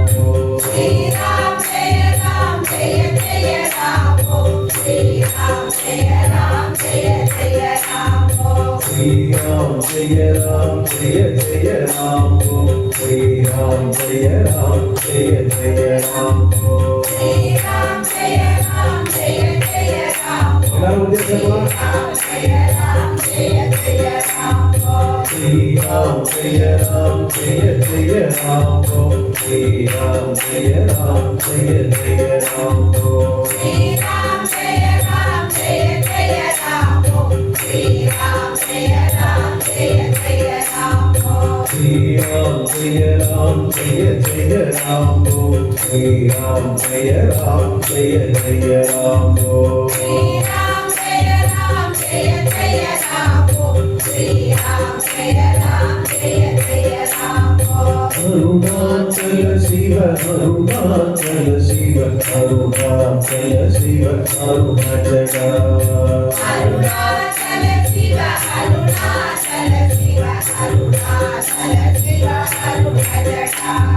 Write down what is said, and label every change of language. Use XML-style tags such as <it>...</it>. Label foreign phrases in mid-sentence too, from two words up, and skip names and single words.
<sa>श्री राम जय राम जय जय राम श्री राम जय राम जय जय राम श्री राम जय जय राम श्री राम जय जय राम श्री राम जय राम जय जय राम</sa> <ta>எல்லாரும் உச்சரிக்கமா</ta> <sa>राम जय जय राम श्री राम जय जय राम श्री राम जय जय राम श्री राम जय राम जय जय राम श्री राम जय राम जय जय राम श्री राम जय जय राम श्री राम जय जय राम श्री राम जय राम जय जय राम श्री राम जय राम जय जय राम अरुणाचल शिव अरुणाचल शिव अरुणाचल शिव अरुणाचला अरुणाचल शिव अरुणाचल शिव अरुणाचल शिव अरुणाचला</sa>